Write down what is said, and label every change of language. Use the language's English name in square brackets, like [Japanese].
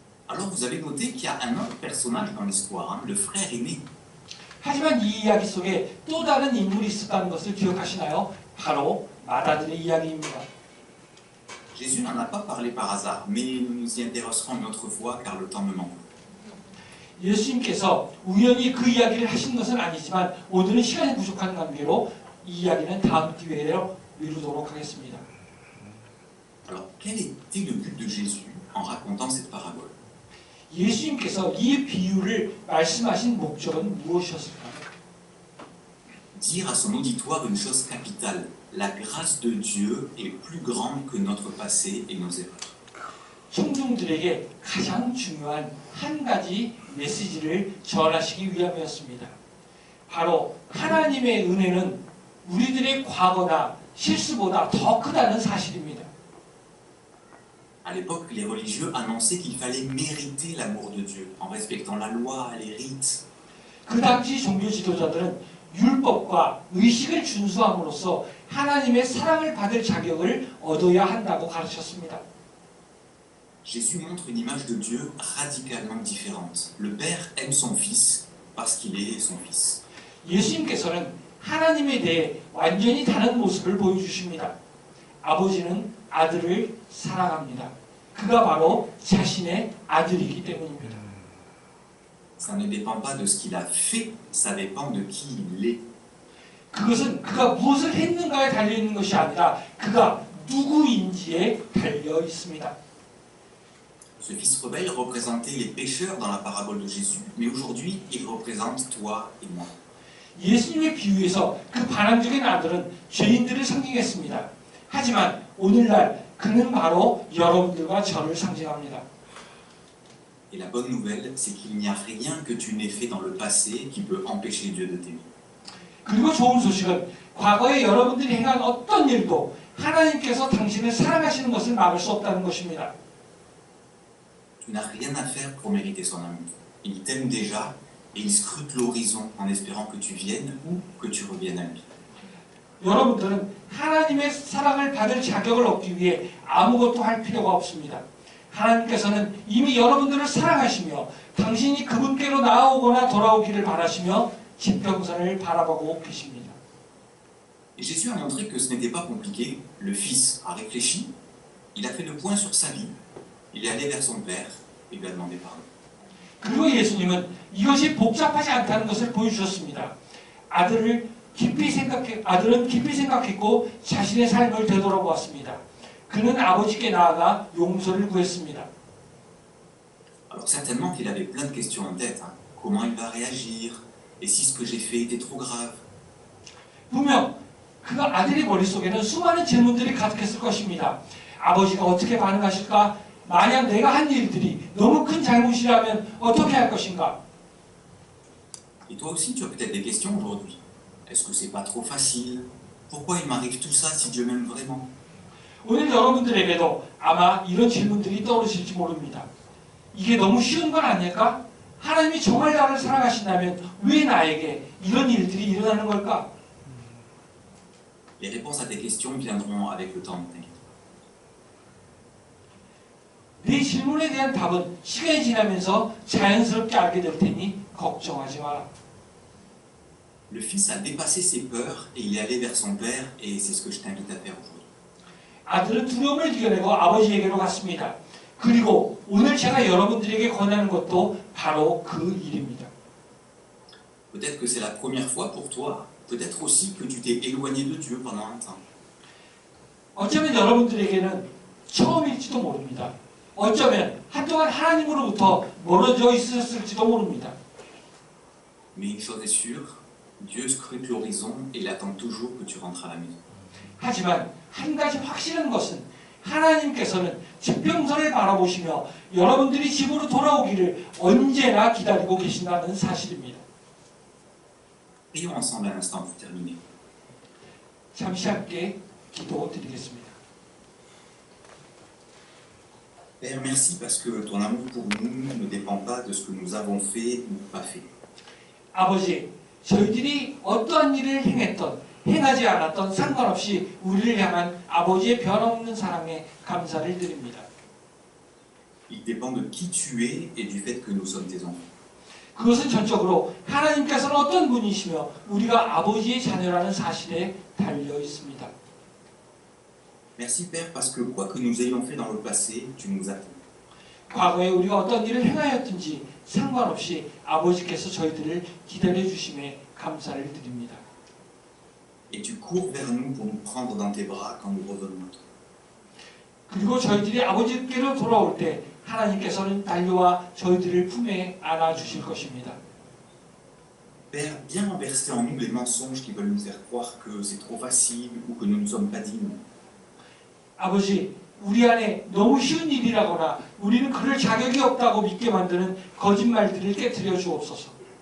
[French] Alors vous avez noté qu'il y a un autre personnage dans l'histoire, le frère aîné. [Korean] 하지만 이 이야기 속에 또 다른 인물이 있었다는 것을 기억하시나요? 바로 맏아들의 이야기입니다. [French] Jésus n'en a pas parlé par hasard, mais nous nous y intéresserons une autre fois car le temps me manque. [Korean] 예수님께서 우연히 그 이야기를 하신 것은 아니지만 오늘은 시간이 부족한 관계로 이 이야기는 다음 기회에 미루도록 하겠습니다. [French] Alors, quel était le but de Jésus en racontant cette parabole? [Korean] 예수님께서 이 비유를 말씀하신 목적은 무엇이었을까요? [French] Dire à son auditoire une chose capitale. La grâce de Dieu est plus grande que notre passé et nos erreurs. [Korean] 청중들에게 가장 중요한 한 가지 메시지를 전하시기 위함이었습니다. 바로 하나님의 은혜는 우리들의 과거나 실수보다 더 크다는 사실입니다. [French] À l'époque, les religieux annonçaient qu'il fallait mériter l'amour de Dieu en respectant la loi, les rites. [Korean] 그 당시 종교 지도자들은 율법과 의식을 준수함으로써 하나님의 사랑을 받을 자격을 얻어야 한다고 가르쳤습니다. [French] Jésus montre une image de Dieu radicalement différente. Le Père aime son Fils parce qu'il est son Fils. [Korean] 예수님께서는 하나님에 대해 완전히 다른 모습을 보여주십니다. 아버지는 아들을 사랑합니다. 그가 바로 자신의 아들이기 때문입니다. [French] Ça ne dépend pas de ce qu'il a fait, ça dépend de qui il est. [Korean] 그것은 그가 무엇을 했는가에 달려 있는 것이 아니라 그가 누구인지에 달려 있습니다. [French] Ce fils rebelle représentait les pécheurs dans la parabole de Jésus, mais aujourd'hui, il représente toi et moi. [Korean] 예수님의 비유에서 그 반항적인 아들은 죄인들을 상징했습니다. 하지만 오늘날 그는 바로 여러분들과 저를 상징합니다. [French] Et la bonne nouvelle, c'est qu'il n'y a rien que tu n'aies fait dans le passé qui peut empêcher Dieu de t'aimer. [Korean] 그리고 좋은 소식은 과거에 여러분들이 행한 어떤 일도 하나님께서 당신을 사랑하시는 것을 막을 수 없다는 것입니다. [French] Tu n'as rien à faire pour mériter son amour. Il t'aime déjà et il scrute l'horizon en espérant que tu viennes ou que tu reviennes à lui. [Korean] 여러분들은 하나님의 사랑을 받을 자격을 얻기 위해 아무것도 할 필요가 없습니다. 하나님께서는 이미 여러분들을 사랑하시며 당신이 그분께로 나아오거나 돌아오기를 바라시며 지평선을 바라보고 계십니다. [French] Et Jésus a montré que ce n'était pas compliqué. Le Fils a réfléchi, il a fait le point sur sa vie, il est allé vers son Père et lui a demandé pardon. [Korean] 그리고 예수님은 이것이 복잡하지 않다는 것을 보여주셨습니다. 아들은 깊이 생각했고 자신의 삶을 되돌아보았습니다. 그는 아버지께 나아가 용서를 구했습니다. [French] Alors certainement qu'il avait plein de questions en tête. Hein. Comment il va réagir? Et si ce que j'ai fait était trop grave? [Korean] 분명 그 아들의 머릿속에는 수많은 질문들이 가득했을 것입니다. 아버지가 어떻게 반응하실까? 만약 내가 한 일들이 너무 큰 잘못이라면 어떻게 할 것인가? [French] Et toi aussi, tu as peut-être des questions aujourd'hui. Est-ce que c'est pas trop facile? Pourquoi il m'arrive tout ça si Dieu m'aime vraiment? [Korean] 오늘 여러분들에게도 아마 이런 질문들이 떠오르실지 모릅니다. 이게 너무 쉬운 건 아닐까? 하나님이 정말 나를 사랑하신다면 왜 나에게 이런 일들이 일어나는 걸까? [French] Les réponses à tes questions viendront avec le temps, t'inquiète. [Korean] 네 질문에 대한 답은 시간이 지나면서 자연스럽게 알게 될 테니 걱정하지 마라. [French] Le Fils a dépassé ses peurs et il est allé vers son Père et c'est ce que je t'invite à faire aujourd'hui. [Korean] 아들은 두려움을 이겨내고 아버지에게로 갔습니다. 그리고 오늘 제가 여러분들에게 권하는 것도 바로 그 일입니다. [French] Peut-être que c'est la première fois pour toi, peut-être aussi que tu t'es éloigné de Dieu pendant un temps. [Korean] 어쩌면 여러분들에게는 처음일지도 모릅니다. 어쩌면 한동안 하나님으로부터 멀어져 있었을지도 모릅니다. [French] Mais une chose est sûre, Dieu scrute l'horizon et il attend toujours que tu rentres à la maison. [Korean] 하지만 한 가지 확실한 것은 하나님께서는 지평선을 바라보시며 여러분들이 집으로 돌아오기를 언제나 기다리고 계신다는 사실입니다. [French] Prions ensemble un instant pour terminer. [Korean] 잠시 함께 기도드리겠습니다. [French] Père, merci parce que ton amour pour nous ne dépend pas de ce que nous avons fait ou pas fait. [Korean] 아버지, 저희들이 어떠한 일을 행하지 않았던 상관없이 우리를 향한 아버지의 변함없는 사랑에 감사를 드립니다. [French] Il dépend de qui tu es et du fait que nous sommes tes enfants. [Korean] 그것은 전적으로 하나님께서는 어떤 분이시며 우리가 아버지의 자녀라는 사실에 달려 있습니다. [French] Merci Père parce que quoi que nous ayons fait dans le passé, tu nous attends. [Korean] 과거에 우리가 어떤 일을 행하였든지 상관없이 아버지께서 저희들을 기다려 주심에 감사를 드립니다. [French] Et tu cours vers nous pour nous prendre dans tes bras quand nous revenons à toi. [Korean] 그리고 저희들이 아버지께로 돌아올 때 하나님께서는 달려와 저희들을 품에 안아 주실 것입니다. [French] Père, viens renverser en nous les mensonges qui veulent nous faire croire que c'est trop facile ou que nous ne sommes pas dignes. [Korean] 아버지, 우리 안에 너무 쉬운 일이라거나 우리는 그럴 자격이 없다고 믿게 만드는 거짓말들을 깨트려 주옵소서.